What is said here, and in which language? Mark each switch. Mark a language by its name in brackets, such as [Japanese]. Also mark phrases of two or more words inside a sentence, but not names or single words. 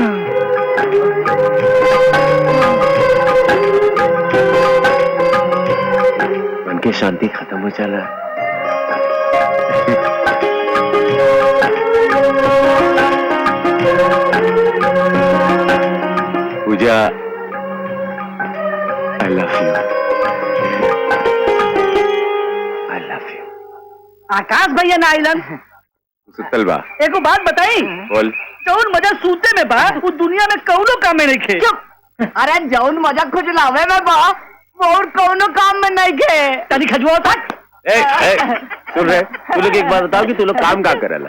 [Bhojpuri] मन की शांति खत्म हो जाला। पूजा, [English] I love you. I love you. [Bhojpuri] आकाश भैया ना आइलन। सुतल बा। एको बात बताई। बोल। जौन मजा सूते में बा वो दुनिया में कौनो काम में नहीं खे। अरे जौन मजा खुजलावे में बा और कौनो काम में नहीं खे। तनी खजुआ तक। सुन रहे, तू लोग एक बात बताओ कि तू लोग काम क्या करेला?